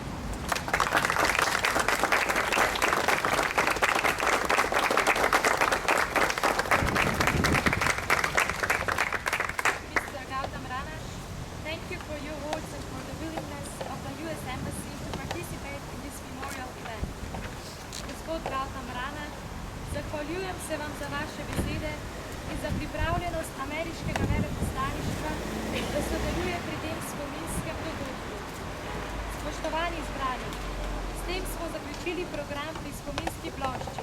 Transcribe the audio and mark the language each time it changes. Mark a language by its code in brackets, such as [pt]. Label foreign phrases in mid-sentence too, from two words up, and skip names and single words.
[en] Mr. Gautam Rana, thank you for your words and for the willingness of the U.S. Embassy to participate in this memorial event. [sl] Gospod Gautam Rana, zahvaljujem se vam za vaše besede in za pripravljenost ameriškega veleposlaništva, da sodeluje pri tem spominskem dogodku. Spoštovani zbrani, s tem smo zaključili program pri spominski plošči.